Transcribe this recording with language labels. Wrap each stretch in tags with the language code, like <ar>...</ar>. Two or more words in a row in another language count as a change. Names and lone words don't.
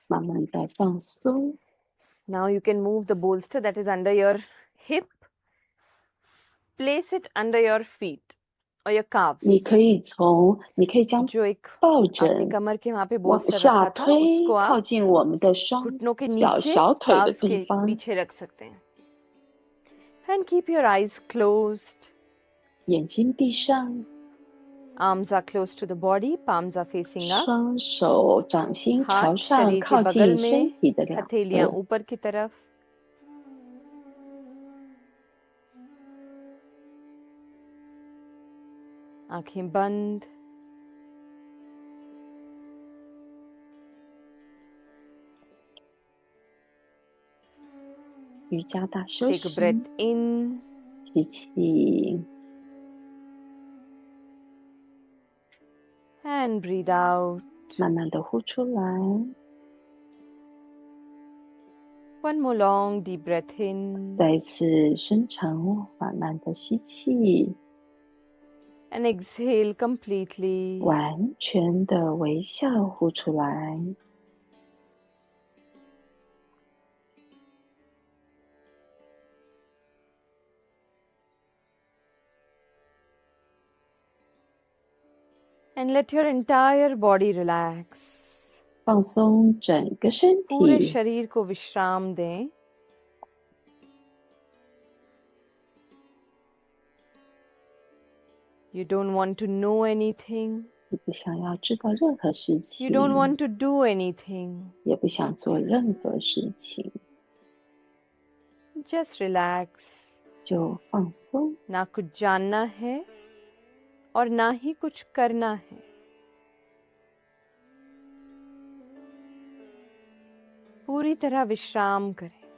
<zh>慢慢的放松。</zh> <en>Now you can move the bolster that is under your hip. Place it under your feet or your calves.</en> <zh>你可以将</zh> <hi>जो एक</hi> <zh>抱</zh> <hi>आपने</hi> <zh>枕</zh> <hi>कमर के वहां पे</hi> <zh>往</zh> <hi>bolster</hi> <zh>下</zh> <hi>रखा था</hi> <zh>推，</zh> <hi>उसको</hi> <zh>靠</zh> <hi>आप</hi> <zh>近我们的双</zh> <hi>घुटनों के</hi> <zh>脚</zh> <hi>नीचे</hi> <zh>小腿的</zh> <hi>calves</hi> <zh>地</zh> <hi>के</hi> <zh>方，</zh> <hi>पीछे रख सकते हैं.</hi> <en>And keep your eyes closed.</en> <zh>眼睛闭上，</zh> <en>Arms are close to the body, palms are facing up.</en> <zh>双手掌心朝</zh> <hi>हाथ</hi> <zh>上，</zh> <hi>शरीर के</hi> <zh>靠</zh> <hi>बगल</hi> <zh>近身</zh> <hi>में,</hi> <zh>体的两</zh> <hi>हथेलियां</hi> <zh>侧，</zh> <hi>ऊपर की तरफ. आंखें बंद.</hi> <zh>Take 瑜伽大休</zh> <en>Take a</en> <zh>息，</zh> <en>breath in</en> <zh>吸气，</zh> <en>and breathe out.</en> <zh>慢慢的呼出来。</zh> <en>One more long deep breath in</en> <zh>再一次深长缓慢的吸气，</zh> <en>and exhale completely.</en> <zh>完全的微笑呼出来。</zh> <en>And let your entire body relax.</en> <zh>放松整个身</zh> <hi>पूरे</hi> <zh>体，</zh> <hi>शरीर को विश्राम दें.</hi> <en>You don't want to know anything.</en> <zh>你不想要知道任何事</zh> <en>You</en> <zh>情，</zh> <en>don't want to do anything.</en> <zh>也不想做任何事情，</zh> <en>Just relax.</en> <zh>就放松。</zh> <hi>ना कुछ जानना है और ना ही कुछ करना है. पूरी तरह विश्राम करें.</hi>